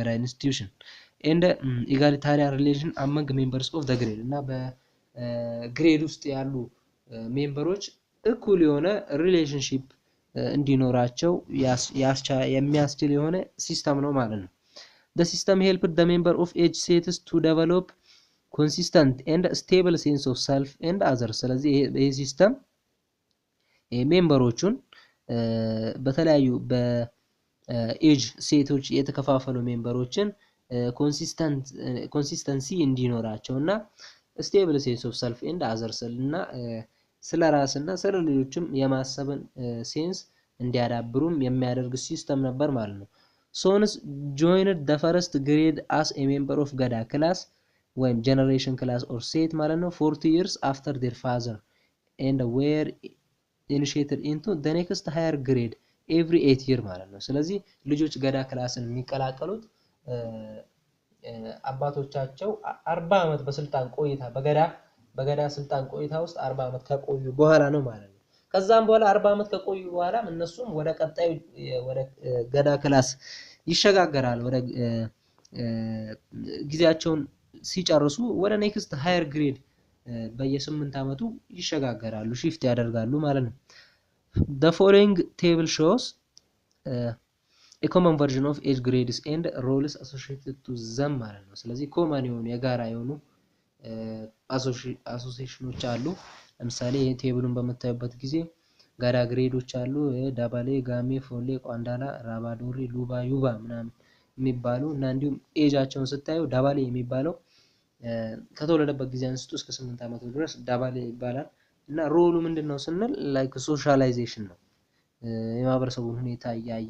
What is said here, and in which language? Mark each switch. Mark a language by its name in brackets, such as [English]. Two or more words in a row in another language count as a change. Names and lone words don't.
[English] Gada institution and egalitarian relation among members of the grade [Amharic] እና በግሬድ ውስጥ ያሉ ሜምበሮች እኩል የሆነ ሪሌሽንሺፕ እንዲኖራቸው የሚያስችል የሆነ ሲስተም ነው ማለት ነው። [English] The system helped the member of each sets to develop consistent and stable sense of self and others። [Amharic] ስለዚህ ይሄ ሲስተም ሜምበሮቹን በተለያዩ በኤጅ ሴቶች የተከፋፈሉ ሜምበሮችን ኮንሲስተንሲ እንዲኖራቸውና [English] stable sense of self and others [Amharic] እና ስለ ራስና ስለ ሌሎችም የማሰብን ሴንስ እንዲያዳብሩም የሚያደርግ ሲስተም ነበር ማለት ነው። [English] Sons joined the first grade as a member of Gada class ወይም generation class or set [Amharic] ማለት ነው [English] 40 years after their father and were initiated into the next higher grade every 8 year [Amharic] ማለት ነው። ስለዚህ ልጆች ገዳ ክላስን የሚቀላቀሉት አባቶቻቸው 40 አመት በስልጣን ቆይታ በገዳ ስልጣን ቆይታ ውስጥ 40 አመት ከቆዩ በኋላ ነው ማለት ነው። ከዛም በኋላ 40 አመት ከቆዩ በኋላ እነሱም ወደ ቀጣዩ ወደ ገዳ ክላስ ይሸጋገራል ወደ ጊዜያቸውን ሲጨርሱ ወደ [English] next higher grade [Amharic] በየ8 አመቱ ይሸጋገራሉ shift ያደርጋሉ ማለት ነው። [English] The following table shows a common version of age grades and roles associated to them [Amharic] ማለት ነው። ስለዚህ ኮመን የሆኑ የጋራ የሆኑ አሶሲዬሽኖች አሉ። ለምሳሌ ይሄ ቴብሉን በመታየበት ጊዜ ገዳ ግሬዶች አሉ ዳባሌ ጋሜ ፎሌ ቋንዳላ ራባዶሪ ሉባ ዩባ ምናምን የሚባሉ እና እንዲሁም ኤጃቸውን ስታዩ ዳባሌ የሚባለው ከተወለደበት ጊዜ አንስቶ እስከ 8 አመት ድረስ ዳባሌ ይባላል እና ሮሉ ምንድነው ስንል [English] like socialization [Amharic] ነው የማህበረሰቡን ሁኔታ ያያየ